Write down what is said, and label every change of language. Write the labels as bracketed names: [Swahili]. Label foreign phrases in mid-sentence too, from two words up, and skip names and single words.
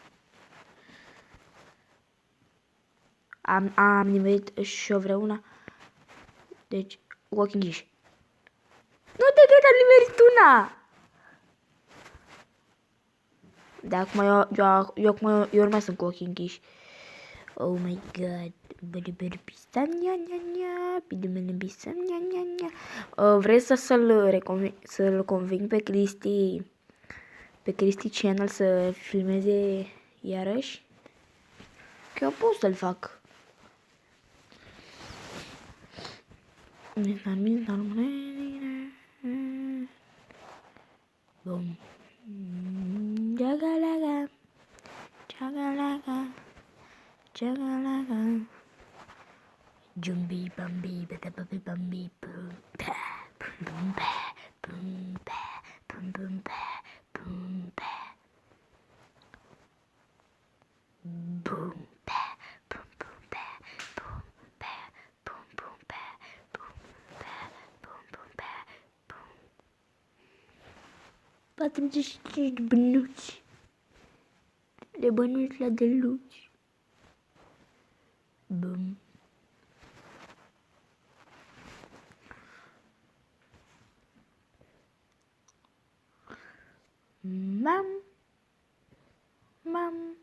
[Romanian] Am nimerit și eu vreuna. Deci, cu ochii închiși. Nu te cred, am nimerit una! Dar acum eu urmează sunt cu ochii închiși. [English] Oh my god. [Romanian] Vrei să-l conving pe Cristi Channel să filmeze iarăși? Că eu pot să-l fac. Boom. Jagalaga. Jagalaga. Jagalaga. Jumbi bumbi bumbi bumbi boom pa boom pa boom pa boom boom pa boom pa boom pa boom boom pa boom pa boom boom pa boom pa boom boom pa boom 45 de bănuți de bănuți la deluci boom. Mam.